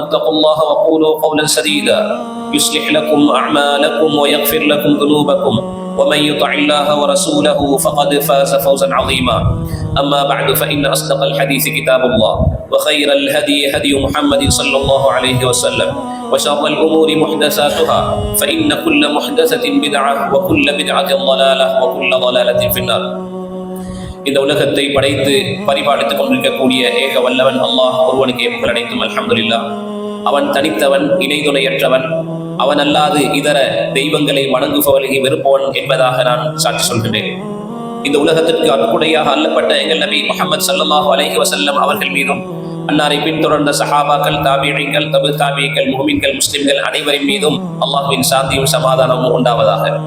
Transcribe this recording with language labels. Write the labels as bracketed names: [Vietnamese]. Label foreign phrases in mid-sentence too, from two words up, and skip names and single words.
[Arabic] اتقوا الله وقولوا قولا سديدا يصلح لكم أعمالكم ويغفر لكم ذنوبكم ومن يطع الله ورسوله فقد فاز فوزا عظيما أما بعد فإن أصدق الحديث كتاب الله وخير الهدي هدي محمد صلى الله عليه وسلم وشر الأمور محدثاتها فإن كل محدثة بدعة وكل بدعة ضلالة وكل ضلالة في النار. [Tamil] இந்த உலகத்தை படைத்து பரிபாலித்துக் கொண்டிருக்கக்கூடிய ஏக வல்லவன் அல்லாஹ் ஒருவனுக்கே புகழ் அனைத்தும் [Arabic] الحمد لله. [Tamil] அவன் தனித்தவன், இணை துணையற்றவன். அவன் அல்லாது இதர தெய்வங்களை வணங்குபவர்களை வெறுப்பவன் என்பதாக நான் சாட்சி சொல்கிறேன். இந்த உலகத்திற்கு அற்புடையாக அல்லப்பட்ட எங்கள் நபி முஹம்மது [Arabic] صلى الله عليه وسلم [Tamil] அவர்கள் மீதும் அன்னாரை பின்தொடர்ந்த சஹாபாக்கள், தாபிஈன்கள், தபு தாபிஈன்கள், முஃமின்கள், முஸ்லிம்கள் அனைவரின் மீதும் அல்லாஹ்வின் சாந்தியும் சமாதானமும் உண்டாவதாக.